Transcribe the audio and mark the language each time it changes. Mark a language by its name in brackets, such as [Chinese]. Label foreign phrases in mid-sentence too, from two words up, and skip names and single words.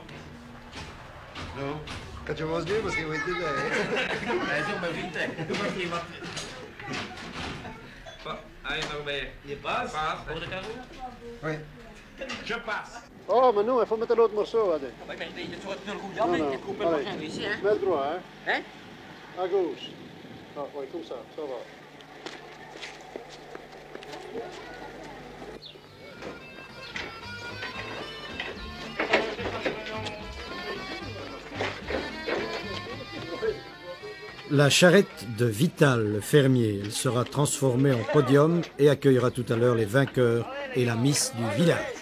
[French] Non. Quand je mange bien, parce qu'il va être dedans. Allez, [Dutch] nog mee. [French] Je passe. [Dutch] Voor de carreau? [French] Oui. Je passe. Oh, mais non, il faut mettre l'autre morceau, allez. Oui, mais je trouve que le coup Non, non. il coupe le Allez. prochain ici, hein? Mets droit, hein? Hein? À gauche. Ah, oui, comme ça va. La charrette de Vital, le fermier, elle sera transformée en podium et accueillera tout à l'heure les vainqueurs et la miss du village.